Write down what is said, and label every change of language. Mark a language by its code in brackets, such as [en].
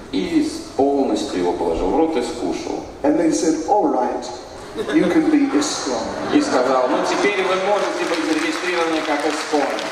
[ru] и полностью его положил в рот и скушал. [en] And they said, all right, you can be ISKCON. [ru] И сказал: ну теперь вы можете быть зарегистрированы как ИСККОН.